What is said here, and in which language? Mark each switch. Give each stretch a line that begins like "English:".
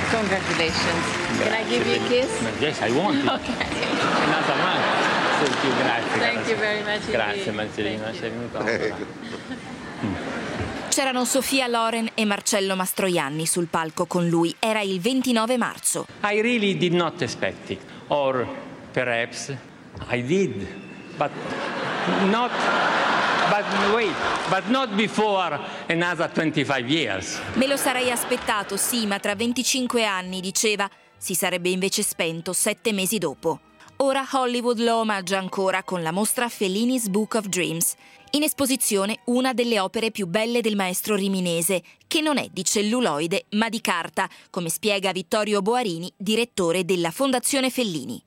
English: Congratulations. Can I give you a kiss? Yes, I want it. Okay. Another one.
Italian: Grazie, Marcellino. C'erano Sofia Loren e Marcello Mastroianni sul palco con lui. Era il 29 marzo.
English: I really did not expect it. Or perhaps I did. But not before another 25 years.
Italian: Me lo sarei aspettato, sì, ma tra 25 anni, diceva, si sarebbe invece spento 7 mesi dopo. Ora Hollywood lo omaggia ancora con la mostra Fellini's Book of Dreams. In esposizione una delle opere più belle del maestro riminese, che non è di celluloide ma di carta, come spiega Vittorio Boarini, direttore della Fondazione Fellini.